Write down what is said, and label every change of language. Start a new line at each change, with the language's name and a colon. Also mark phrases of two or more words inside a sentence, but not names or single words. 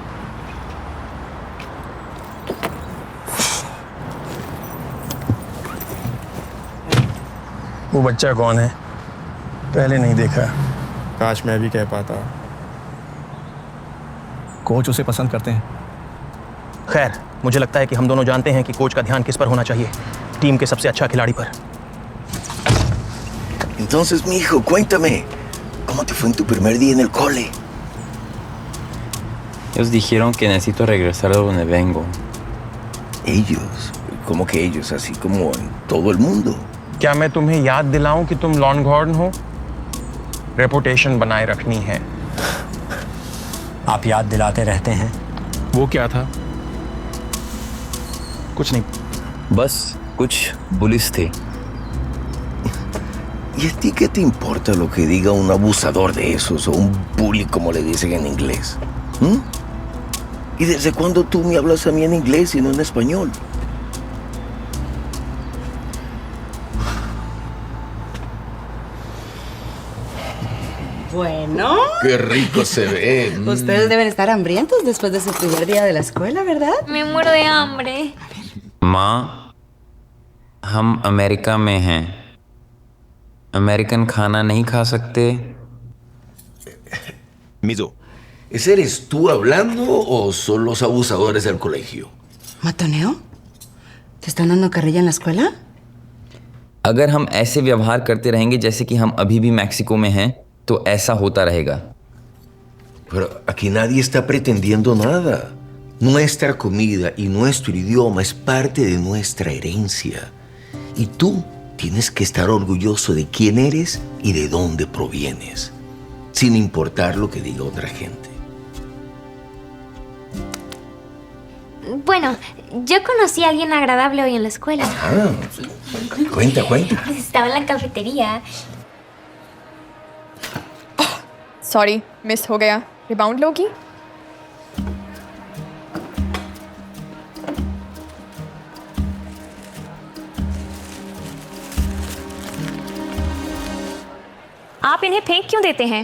Hindi: वो बच्चा कौन है? पहले नहीं देखा। काश मैं भी कह पाता। कोच उसे पसंद करते हैं। खैर, मुझे लगता है कि हम दोनों जानते हैं कि कोच का ध्यान किस पर होना चाहिए, टीम के सबसे अच्छा खिलाड़ी पर।
Spanish: Entonces, mi hijo, cuéntame, ¿cómo te fue en tu primer día en el cole? Ellos dijeron que necesito regresar a donde vengo. Ellos, ¿cómo que ellos? Así como en todo el mundo.
Hindi: क्या मैं तुम्हें याद दिलाऊं कि तुम लॉन्गहॉर्न हो? रेपुटेशन बनाए रखनी है। आप याद दिलाते रहते हैं। वो क्या था? कुछ नहीं, बस कुछ बुलिस थे।
Spanish: ¿Y a ti qué te importa lo que diga un abusador de esos o un bully como le dicen en inglés? ¿Mm? ¿Y desde cuándo tú me hablas a mí en inglés y no en español? Bueno. ¡Qué rico se ve! Ustedes deben estar hambrientos después de su primer día de la escuela, ¿verdad? Me muero de hambre.
Hindi: माँ, हम अमेरिका में हैं। अमेरिकन खाना नहीं खा सकते।
Spanish: Mido, ¿ese eres tú hablando o son los abusadores del colegio? ¿Matoneo? ¿Te están dando carrilla en la escuela?
Hindi: अगर हम ऐसे व्यवहार करते रहेंगे जैसे कि हम अभी भी मैक्सिको में हैं, तो ऐसा होता रहेगा।
Spanish: Pero aquí nadie está pretendiendo nada. Nuestra comida y nuestro idioma es parte de nuestra herencia. Y tú tienes que estar orgulloso de quién eres y de dónde provienes, sin importar lo que diga otra gente. Bueno, yo conocí a alguien agradable hoy en la escuela. Ah, cuenta, cuenta. Estaba en la cafetería.
Hindi: सॉरी, मिस हो गया। रिबाउंड लोगी? आप इन्हें फेंक क्यों देते हैं?